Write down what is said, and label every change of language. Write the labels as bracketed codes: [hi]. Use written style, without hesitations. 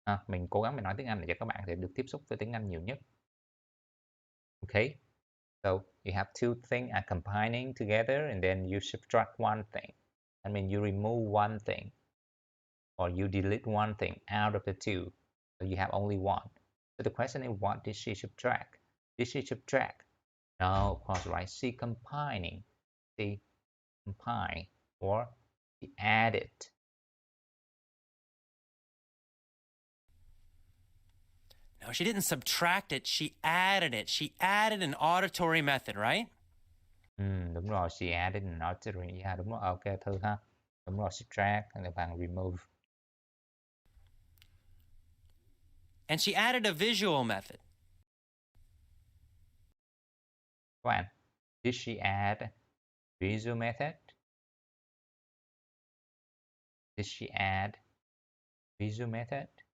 [vi] Mình cố gắng mình nói tiếng Anh để cho các bạn thể được tiếp xúc với tiếng Anh nhiều nhất. [en] Okay, so you have two things are combining together, and then you subtract one thing. I mean, you remove one thing. or you delete one thing out of the two, so you have only one. So the question is, what did she subtract? Did she subtract? No, of course, right? She combining. She combine or she added. No, she didn't subtract it. She added it. She added an auditory method, right? [vi] Đúng rồi, [en] she added an auditory. [vi] Yeah, đúng rồi. Ok, Thư ha. Đúng rồi, subtract là bằng remove. [en] And she added a visual method. [vi] Các bạn, [en] did she add visual method? Did she add visual method?